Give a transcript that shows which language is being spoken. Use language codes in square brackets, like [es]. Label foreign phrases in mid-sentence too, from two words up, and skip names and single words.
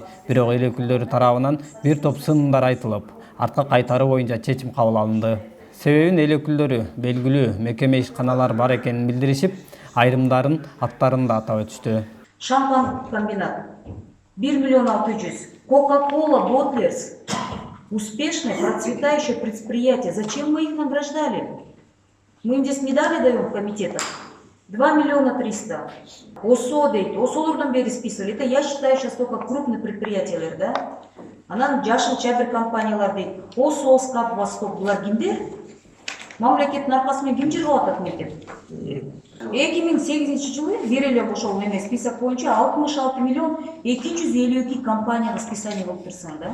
[ky] Бирок эл өкүлдөрү тарабынан бир топ сындар айтылып, артка кайтаруу боюнча чечим кабыл алынды. Себебин эл өкүлдөрү белгилүү мекеме ишканалар бар экенин билдиришип, айрымдарын аттарын да атап өтүштү. Шампан комбинат 1 миллион 600. Кока-кола Ботлерс. [ru] Успешное, процветающее предприятие. Зачем мы их награждали? Мы им здесь медали даем в комитетах. 2 миллиона 300. [ky] ОСО дейт. ОСОлордон бери списывали. [ru] Это я считаю сейчас только крупные предприятия, да? [ky] Анан жашыл чабир компаниялар дейт. ОСО, СКАП, Восток, булар кимдер? Мамлекеттин аркасы менен ким жыргап атат мекен? 2008 жылы бир эле ошол эме список боюнча 66 миллион 252 компанияга списание болуп турсаң да.